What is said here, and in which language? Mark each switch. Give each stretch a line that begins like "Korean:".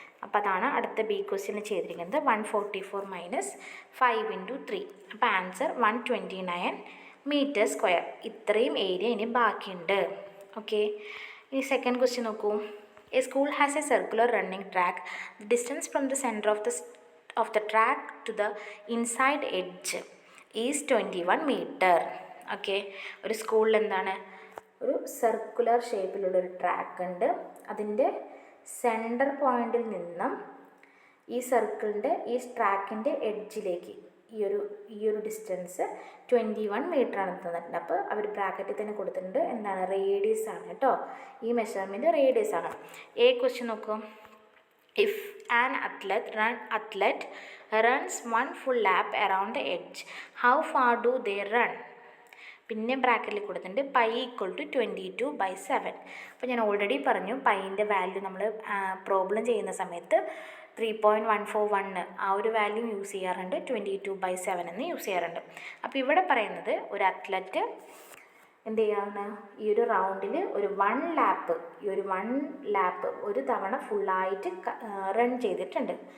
Malayalam: അപ്പോൾ അതാണ് അടുത്ത ബി ക്വസ്റ്റ്യന് ചെയ്തിരിക്കുന്നത്. 144 മൈനസ് 5 ഇൻറ്റു 3. അപ്പോൾ ആൻസർ 129 മീറ്റർ സ്ക്വയർ. ഇത്രയും ഏരിയ ഇനി ബാക്കിയുണ്ട്.
English: Okay, ഇനി second question നോക്കൂ. A school has a circular running track. The distance from the centre of the track to the inside edge is 21 meter.
Malayalam: Okay, ഒരു സ്കൂളിൽ എന്താണ്, ഒരു സർക്കുലർ ഷേപ്പിലുള്ളൊരു ട്രാക്ക് ഉണ്ട്. അതിൻ്റെ സെൻറ്റർ പോയിന്റിൽ നിന്നും ഈ സർക്കിളിൻ്റെ ഈ ട്രാക്കിൻ്റെ എഡ്ജിലേക്ക് ഈ ഒരു ഡിസ്റ്റൻസ് 21 മീറ്റർ ആണ് തന്നിട്ടുണ്ട്. അപ്പോൾ അവർ ബ്രാക്കറ്റിൽ തന്നെ കൊടുത്തിട്ടുണ്ട് എന്താണ്, റേഡിയസ് ആണ് കേട്ടോ. ഈ മെഷർമെൻറ്റ് റേഡിയസ് ആണ്. എ ക്വസ്റ്റ്യൻ നോക്കൂ.
English: If an athlete runs 1 full lap around the edge, how far do they run?
Malayalam: പിന്നെ ബ്രാക്കറ്റിൽ കൊടുത്തിട്ടുണ്ട് പൈ = 22/7. അപ്പോൾ ഞാൻ ഓൾറെഡി പറഞ്ഞു പൈൻ്റെ വാല്യൂ നമ്മൾ പ്രോബ്ലം ചെയ്യുന്ന സമയത്ത് 3.141 ആ ഒരു വാല്യൂ യൂസ് ചെയ്യാറുണ്ട്, 22/7 എന്ന് യൂസ് ചെയ്യാറുണ്ട്. അപ്പോൾ ഇവിടെ പറയുന്നത് ഒരു അത്ലറ്റ് എന്ത് ചെയ്യാണ്, ഈ ഒരു റൗണ്ടിൽ ഒരു 1 ലാപ്പ്, ഈ ഒരു 1 ലാപ്പ് ഒരു തവണ ഫുള്ളായിട്ട് റൺ ചെയ്തിട്ടുണ്ട്.